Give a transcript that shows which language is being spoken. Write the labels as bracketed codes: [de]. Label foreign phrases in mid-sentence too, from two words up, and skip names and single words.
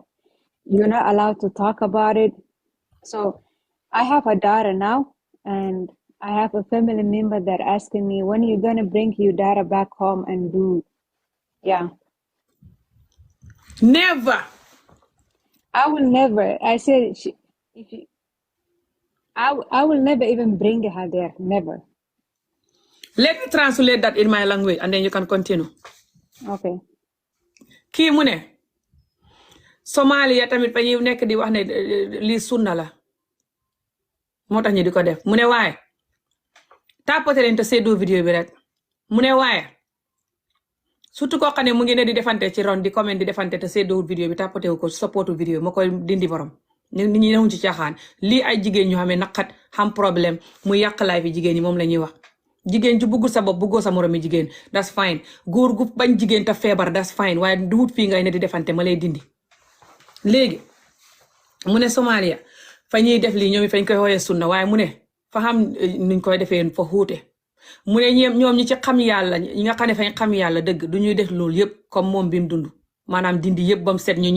[en] You're not allowed to talk about it. So I have a daughter now, and I have a family member that asking me, when are you going to bring your daughter back home and do, yeah. Never. I will never. I said, I will never even bring her there. Never. Let me translate that in my language and then you can continue. Okay. [wo] Kii mu ne Somalia tamit fa ñuy nekk di wax ne lii sunna la moo tax ñu di ko def mu ne waaye tapote leen te seddoo vidéo bi rek mu ne waaye surtout koo xam ne mu ngi ne di defante ci ron di comment di defante te seddoo vidéo bi tapote wu ko supportu vidéo ma koy dindi borom nit ñi newuñ ci caaxaan lii ay jigéen ñu xamee naqat xam problème mu yàq laay fi jigéen ñi moom la ñuy wax jigéen ju buggul sa bopp buggoo sa moromi jigéen [en] that's fine [wo] góor gu bañ jigéen te feebar [en] that's fine [wo] waaye duut fii ngay ne di defante ma lay dindi léegi mu ne Somalia fa ñuy def lii ñoom fañ koy xooyee sunna waaye mu ne fa xam nuñ koy defee fa xuute mu ne ñoom ñi ci xam yàlla ñi nga xam ne fañ xam yàlla dëgg du ñuy def loolu yëpp comme moom bi mu dund maanaam dindi yëpp ba mu set ñu